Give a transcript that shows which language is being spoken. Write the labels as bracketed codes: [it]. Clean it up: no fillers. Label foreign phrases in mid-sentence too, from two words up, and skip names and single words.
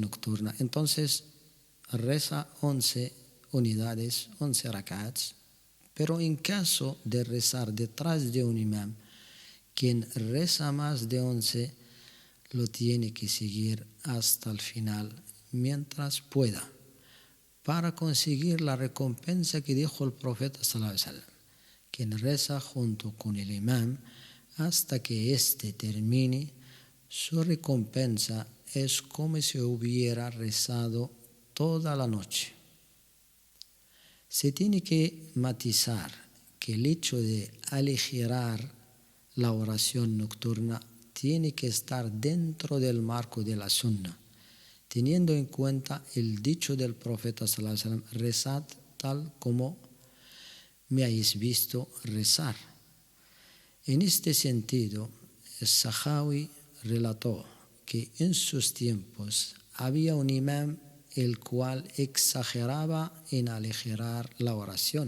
[es] nocturna, entonces reza 11 unidades, 11 rak'ats, pero en caso de rezar detrás de un imam, quien reza más de 11 lo tiene que seguir hasta el final mientras pueda, para conseguir la recompensa que dijo el profeta [ar] صلى الله عليه وسلم: [es] quien reza junto con el imam hasta que éste termine, su recompensa es como si hubiera rezado toda la noche. Se tiene que matizar que el hecho de aligerar la oración nocturna tiene que estar dentro del marco de la sunna, teniendo en cuenta el dicho del profeta [ar] صلى الله عليه وسلم: [es] rezad tal como me habéis visto rezar. En este sentido, Sahawi relató que en sus tiempos había un imam el cual exageraba en aligerar la oración.